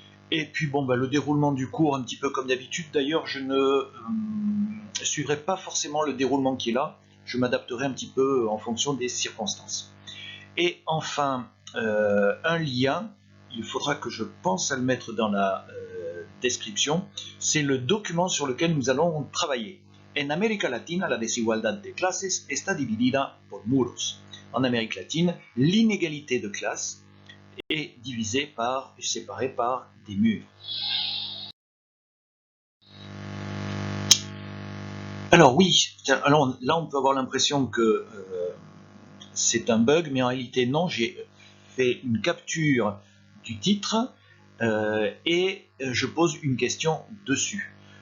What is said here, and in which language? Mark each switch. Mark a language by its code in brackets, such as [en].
[fr] Et puis le déroulement du cours, un petit peu comme d'habitude. D'ailleurs, je ne suivrai pas forcément le déroulement qui est là. Je m'adapterai un petit peu en fonction des circonstances. Et enfin, un lien, il faudra que je pense à le mettre dans la description. C'est le document sur lequel nous allons travailler. [es] En América Latina, la desigualdad de clases está dividida por muros. [fr] En Amérique latine, l'inégalité de classe est séparée par des murs. Alors oui, alors là on peut avoir l'impression que c'est un bug, mais en réalité non, j'ai fait une capture du titre et je pose une question dessus.